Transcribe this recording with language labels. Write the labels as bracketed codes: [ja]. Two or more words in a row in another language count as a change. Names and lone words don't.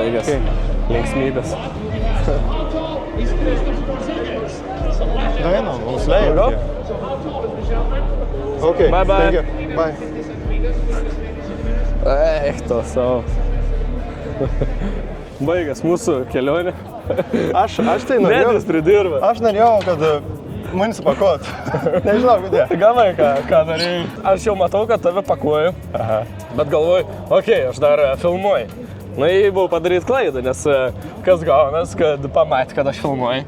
[lt] Linksmybės. Daina, mums leidžia. [en] Okay, Bye, bye. thank you. Bye. [lt] Eich, to savo. Baigas mūsų kelionė. Aš tai norėjau. Nedis pridirba. Aš norėjau, kad mane supakot. Nežinau, kodėl. Gavai, ką norėjai. Aš jau matau, kad tave pakuoju. Aha. Bet galvoju, okei, aš dar filmuoju. Na, jei buvau padaryti klaidą, nes kas gaunas, kad pamatė, kad aš filmuoju.